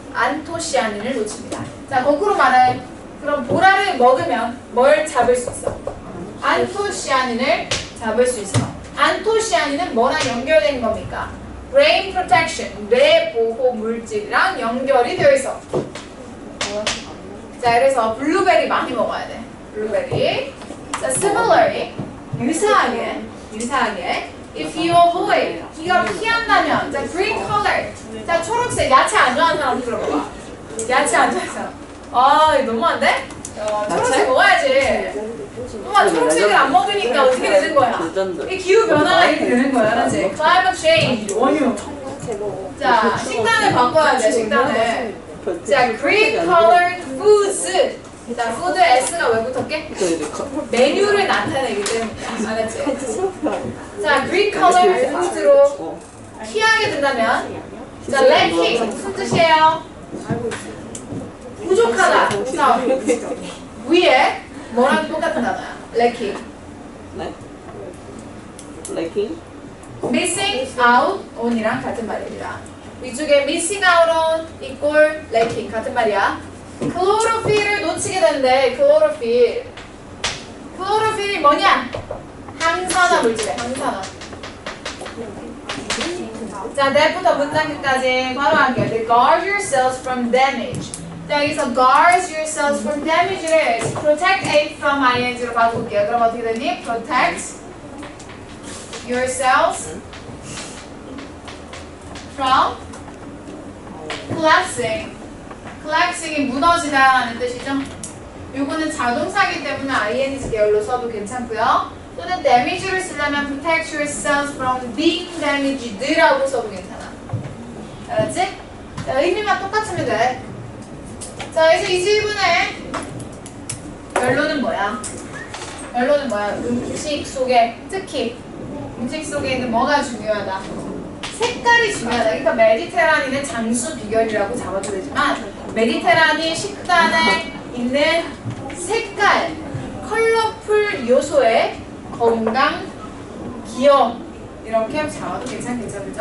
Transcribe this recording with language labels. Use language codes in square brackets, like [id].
[ko] 안토시아닌을 놓칩니다. 자, 거꾸로 말해. 그럼 보라를 먹으면 뭘 잡을 수 있어? 안토시아닌을 잡을 수 있어. 안토시아닌은 뭐랑 연결된 겁니까? [en] brain protection, [ko] 뇌 보호 물질이랑 연결이 되어 있어. 자, 그래서 블루베리 많이 먹어야 돼. 블루베리. [en] 자, similarly, [ko] 유사하게, [en] if you avoid, [ko] 네가 피한다면, [en] 자, green color. [ko] 자, 초록색, 야채 안 좋아하는 사람 들어봐. 야채 안 좋아하는 사람. 너무한데? 초록색 먹어야지. 엄마 초록색을 안 먹으니까 어떻게 되는 거야? 이 기후 변화가 이렇게 되는 거야, 알았지? [en] Climate change, 원유. [ko] 자, 식단을 바꿔야 돼, 식단을. [en] 자, green colored foods. [ko] 자, food S가 왜 붙었게? 메뉴를 나타내기 때문에. 알았지? 자, [en] green colored foods [ko] 로 피하게 된다면, 자, lacking 무슨 뜻이에요? 부족하다. 자, 위에 뭐랑 똑같은 단어야? [en] lacking. 네? lacking? missing out on [ko] 이랑 같은 말입니다. 위쪽에 [en] missing out on equal lacking [ko] 같은 말이야. 클로로필을 놓치게 되는데 클로로필이 뭐냐? 항산화 물질이야. 항산화. 자, that부터 문장 끝까지 바로 할게요. [en] To guard your cells from damage. [ko] 자, 여기서 [en] guard your cells from damage를 protect A from ing [ko] 로 바꿀게요. 그럼 어떻게 되니? [en] protect your cells from collapsing. [ko] collapsing이 무너지다라는 뜻이죠. 요거는 자동사기 때문에 ing 계열로 써도 괜찮고요. 또는 [en] damage를 쓰려면 protect your cells from being damaged [ko] 라고 써도 괜찮아. 알았지? 자, 의미만 똑같으면 돼. 자, 그래서 이 질문의 결론은 뭐야? 음식 속에, 특히 음식 속에 있는 뭐가 중요하다? 색깔이 중요하다. 그러니까 메디테라닌은 장수 비결이라고 잡아도 되지만 메디테라닌 식단에 있는 색깔, 컬러풀 요소의 건강, 기억 이렇게 잡아도 괜찮겠죠? 그죠?